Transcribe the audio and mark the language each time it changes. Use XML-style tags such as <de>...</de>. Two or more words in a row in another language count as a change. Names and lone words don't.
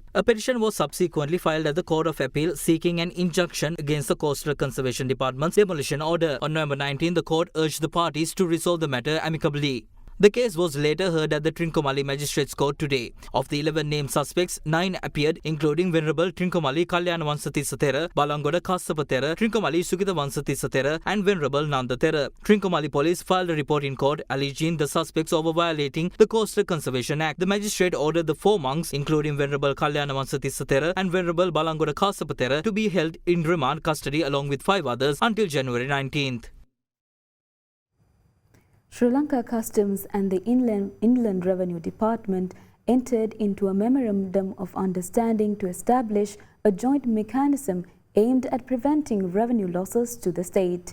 <en>A petition was subsequently filed at the Court of Appeal seeking an injunction against the Coastal Conservation Department's demolition order. On November 19, the court urged the parties to resolve the matter amicably. The case was later heard at the Trincomalee Magistrates Court today. Of the 11 named suspects, 9 appeared, including Venerable Trincomalee Kalyana Wansathira, Balangoda Kassapatera, Trincomalee Sugita Wansathira, and Venerable Nandathera. Trincomalee police filed a report in court alleging the suspects over violating the Coastal Conservation Act. The magistrate ordered the 4 monks, including Venerable Kalyana Wansathira and Venerable Balangoda Kassapatera, to be held in remand custody along with 5 others until January 19th. Sri Lanka Customs and the Inland Revenue Department entered into a memorandum of understanding to establish a joint mechanism aimed at preventing revenue losses to the state.</en>